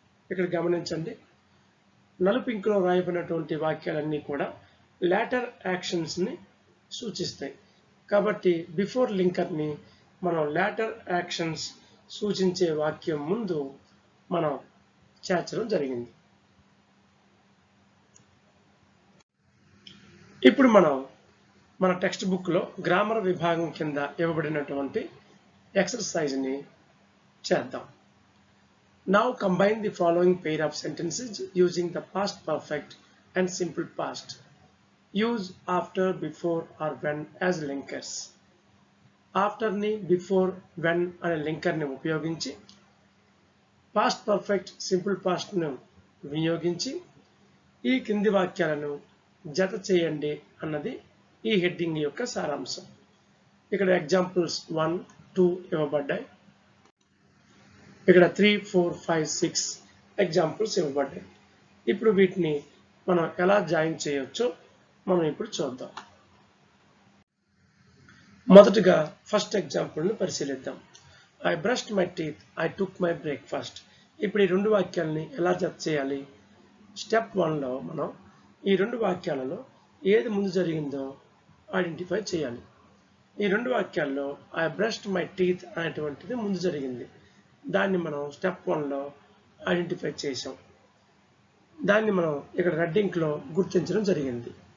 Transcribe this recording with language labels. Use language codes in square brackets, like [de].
[te] ఇక్కడ గమనించండి, నలుపు ఇంకులో రాయబడినటువంటి వాక్యాలన్నీ కూడా లేటర్ యాక్షన్స్ని సూచిస్తాయి కాబట్టి బిఫోర్ లింకర్ని మనం లేటర్ యాక్షన్స్ సూచించే వాక్యం ముందు మనం చేర్చడం జరిగింది. ఇప్పుడు మనం మన టెక్స్ట్ బుక్లో గ్రామర్ విభాగం కింద ఇవ్వబడినటువంటి ఎక్సర్సైజ్ని చేద్దాం. [en] Now combine the following pair of sentences using the past perfect and simple past. Use after, before or when as linkers. [te] After ni, before, when అనే లింకర్ ని ఉపయోగించి పాస్ట్ పర్ఫెక్ట్, సింపుల్ పాస్ట్ ను వినియోగించి ఈ కింది వాక్యాలను జత చేయండి అన్నది ఈ హెడ్డింగ్ యొక్క సారాంశం. ఇక్కడ ఎగ్జాంపుల్స్ 1, 2 ఇవ్వబడ్డాయి. ఇక్కడ 3, 4, 5, 6 ఎగ్జాంపుల్స్ ఇవ్వబడ్డాయి. ఇప్పుడు వీటిని మనం ఎలా జాయిన్ చేయొచ్చో మనం ఇప్పుడు చూద్దాం. మొదటగా ఫస్ట్ ఎగ్జాంపుల్ని పరిశీలిద్దాం. [en] I brushed my teeth, I took my breakfast. [te] ఇప్పుడు ఈ రెండు వాక్యాలని ఎలా జత చేయాలి? స్టెప్ 1లో మనం ఈ రెండు వాక్యాలలో ఏది ముందు జరిగిందో ఐడెంటిఫై చేయాలి. ఈ రెండు వాక్యాల్లో [en] I brushed my teeth [te] అనేటువంటిది ముందు జరిగింది. దాన్ని మనం స్టెప్ 1లో ఐడెంటిఫై చేసాం. దాన్ని మనం ఇక్కడ రెడ్డింగ్లో గుర్తించడం జరిగింది.